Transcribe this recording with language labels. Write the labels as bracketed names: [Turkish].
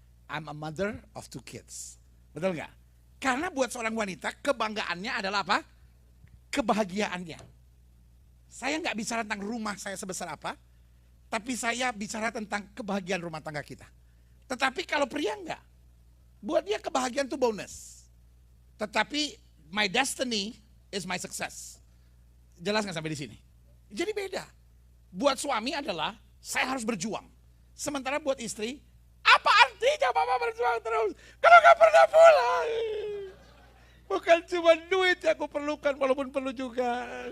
[English] I'm a mother of 2 kids. [Indonesian] Betul nggak? Karena buat seorang wanita, kebanggaannya adalah apa? Kebahagiaannya. Saya nggak bicara tentang rumah saya sebesar apa, tapi saya bicara tentang kebahagiaan rumah tangga kita. Tetapi kalau pria enggak, buat dia kebahagiaan itu bonus. [English] Tetapi my destiny is my success. [Indonesian] Jelas nggak sampai di sini? Jadi beda. Buat suami adalah saya harus berjuang. Sementara buat istri, apa artinya Mama berjuang terus kalau nggak pernah pulang? Bukan cuma duit yang aku perlukan, walaupun perlu juga.